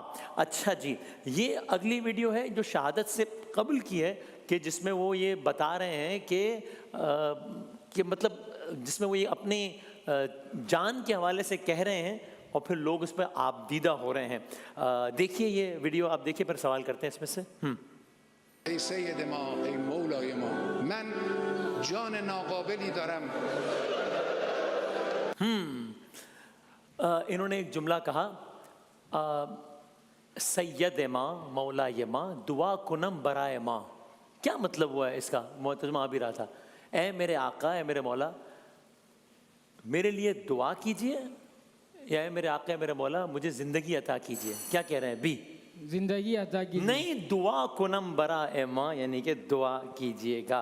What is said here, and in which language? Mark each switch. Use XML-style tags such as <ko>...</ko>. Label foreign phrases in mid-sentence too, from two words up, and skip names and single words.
<ur>اچھا جی، یہ اگلی ویڈیو ہے جو شہادت سے قبل کی ہے، کہ جس میں وہ یہ بتا رہے ہیں کہ مطلب جس میں وہ یہ اپنے جان کے حوالے سے کہہ رہے ہیں اور پھر لوگ اس پہ آبدیدہ ہو رہے ہیں. دیکھیے یہ ویڈیو، آپ دیکھیے پھر سوال کرتے ہیں اس میں سے.</ur> <fa>ای سید ما، ای مولای ما، من جان ناقابلی دارم.</fa> <ur>انہوں نے ایک جملہ کہا،</ur> <fa>سید ما مولای ما دعا کنم برائے ما.</fa> <ur>کیا مطلب ہوا ہے اس کا؟ ترجمہ آ بھی رہا تھا، اے میرے آقا، اے میرے مولا، میرے لیے دعا کیجئے، یا اے میرے آقا، اے میرے مولا، مجھے زندگی عطا کیجئے. کیا کہہ رہے ہیں؟ بی زندگی عطا کی نہیں،</ur> <fa>دعا کنم برا اے ماں،</fa> <ur>یعنی کہ دعا کیجئے گا.</ur>